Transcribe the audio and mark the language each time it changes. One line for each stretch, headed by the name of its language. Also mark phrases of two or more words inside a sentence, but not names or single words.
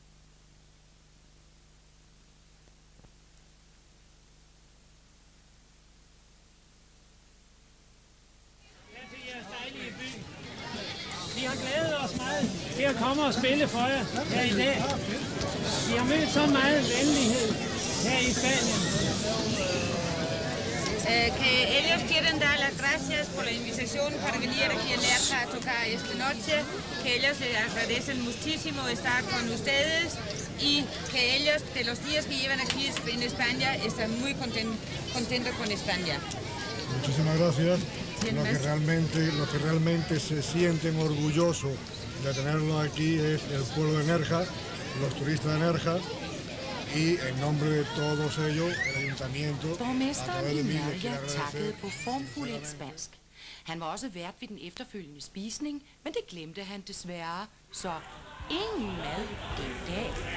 Danish: Vi har glædet os meget til at komme og spille for jer her i dag. Vi har mødt så meget venlighed her i Spanien.
Spanish: Que ellos quieren dar las gracias por la invitación para venir aquí a Nerja a tocar esta noche, que ellos les agradecen muchísimo estar con ustedes y que ellos, de los días que llevan aquí en España, están muy contentos con España. Muchísimas gracias. Lo que realmente se sienten orgullosos de tenerlo aquí es el pueblo de Nerja, los turistas de Nerja, y en nombre de todos ellos, el ayuntamiento,
Danish: Borgmesteren i Nerja takkede på formfuldt spansk. Han var også vært ved den efterfølgende spisning, men det glemte han desværre, så ingen mad den dag.